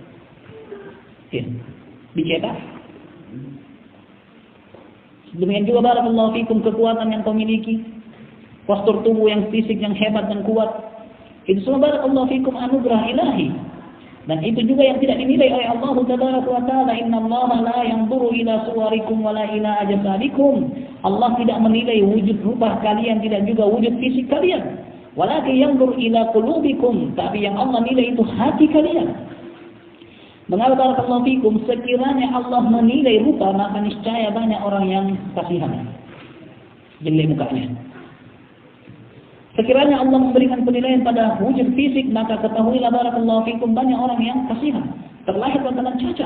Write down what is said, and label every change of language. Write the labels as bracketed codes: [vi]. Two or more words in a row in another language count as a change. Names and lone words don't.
[id] Dicetak. Demikian juga [ar] بارك الله فيكم, [id] kekuatan yang kau miliki, postur tubuh yang fisik yang hebat dan kuat, itu semua [ar] بارك الله فيكم [id] anugerah ilahi. Dan itu juga yang tidak dinilai oleh Allah [ar] تبارك وتعالى. إن الله لا ينظر إلى صوركم ولا إلى أجسادكم. [id] Allah tidak menilai wujud rupa kalian, tidak juga wujud fisik kalian. [ar] ولكن ينظر إلى قلوبكم, [id] tapi yang Allah nilai itu hati kalian. Mengapa [ar] بارك الله فيكم, [id] sekiranya Allah menilai rupa, maka niscaya banyak orang yang kasihan. jelek mukanya. Sekiranya Allah memberikan penilaian pada wujud fisik, maka ketahuilah [ar] بارك الله فيكم [id] banyak orang yang kasihan, terlahir dengan cacat.